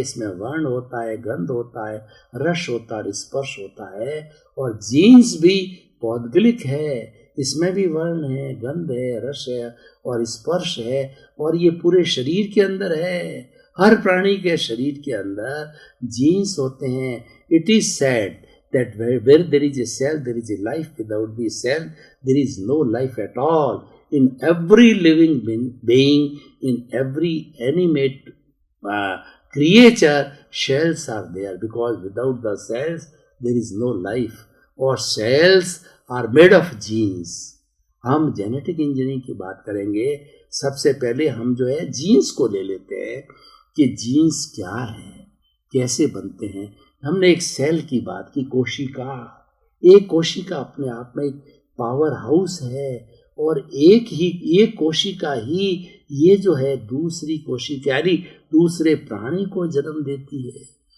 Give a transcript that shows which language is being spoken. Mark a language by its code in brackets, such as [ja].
[hi] इसमें वर्ण होता है, गंध होता है, रस होता है, स्पर्श होता है। और जीन्स भी पौद्गलिक है, इसमें भी वर्ण है, गंध है, रस है और स्पर्श है। और ये पूरे शरीर के अंदर है। हर प्राणी के शरीर के अंदर जीन्स होते हैं। [en] It is said that where there is a cell, there is a life. Without the cell, there is no life at all. In every living being, in every animate creature, cells are there, because without the cells, there is no life. [hi] और [en] cells are made of genes. [hi] हम genetic engineering की बात करेंगे। सबसे पहले हम जो है जीन्स को ले लेते हैं कि जीन्स क्या है, कैसे बनते हैं। हमने एक सेल की बात की, कोशिका। एक कोशिका अपने आप में एक पावर हाउस है और एक कोशिका ही ये जो है दूसरी कोशिका यानी दूसरे प्राणी को जन्म देती है।